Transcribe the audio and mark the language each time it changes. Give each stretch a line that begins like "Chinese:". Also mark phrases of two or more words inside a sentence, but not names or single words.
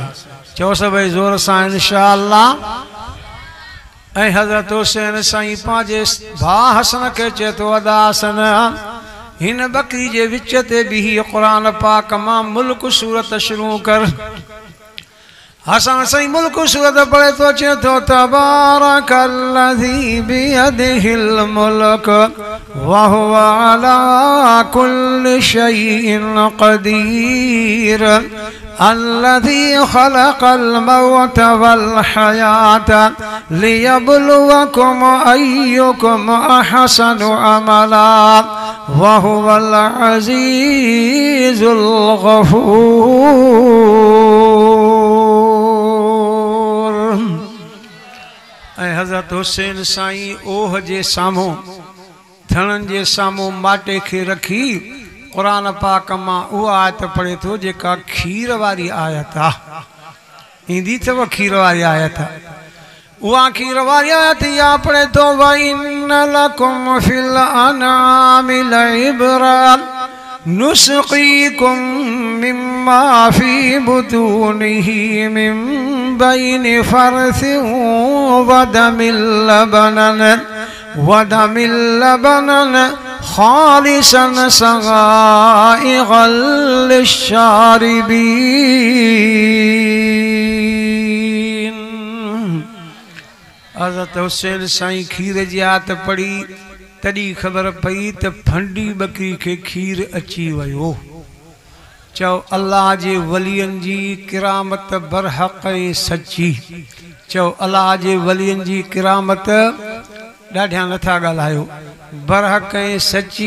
Sindhi: चओ सभई ज़ोर सां इंशाअल्लाह। ऐं हज़रत हुसैन साईं पंहिंजे भाउ हसन खे चए थो अदासन हिन बकरी जे विच ते बीही क़ुरान पाक मां मुल्क सूरत शुरू कर। हसन साईं मुल्क सूरत पढ़े तो चए
Arabic: तो تبارك الذي بيده الملك وهو على كل شيء قدير الذي خلق الموت والحياة ليبلوكم أيكم أحسن عملا وهو العزيز الغفور.
Sindhi: ऐं हज़रत हुसैन साईं ओह जे साम्हूं, थणनि जे साम्हूं माटे खे रखी क़ुरान पाक मां उहा आयत पढ़े थो जेका खीर वारी आयत आहे। ईंदी अथव खीर वारी आयत। वहाँ खीर वारी आयत या पढ़े तो
Arabic: وإن لكم في الأنعام لعبرة نسقيكم مما في بطونه من بين فرث ودم لبنا خالصا سائغا للشاربين.
Sindhi: हज़रत हुसैन साईं खीर जी आयत पढ़ी तड़ी खबर पई त फंडी बकरी के खीर अची वयो। चओ अल्लाह जे वलियन जी किरामत बरहक़ सच्ची। चओ अल्लाह जे वलियन जी किरामत ॾाढा नथा ॻाल्हायो, बरहक़ सच्ची।